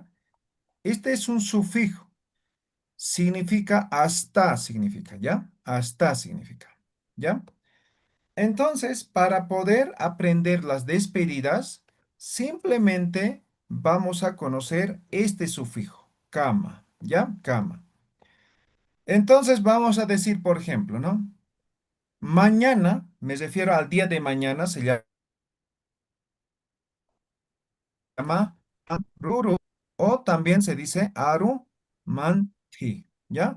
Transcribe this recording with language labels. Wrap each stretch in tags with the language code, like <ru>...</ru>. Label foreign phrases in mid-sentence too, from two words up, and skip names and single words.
<es>Este es un sufijo. Significa hasta, significa, ¿ya? Hasta significa, ¿ya? Entonces, para poder aprender las despedidas, simplemente vamos a conocer este sufijo, kama, ¿ya? Kama. Entonces, vamos a decir, por ejemplo, ¿no? Mañana, me refiero al día de mañana, se llama Haruru o también se dice Arumanti, ¿ya?</es>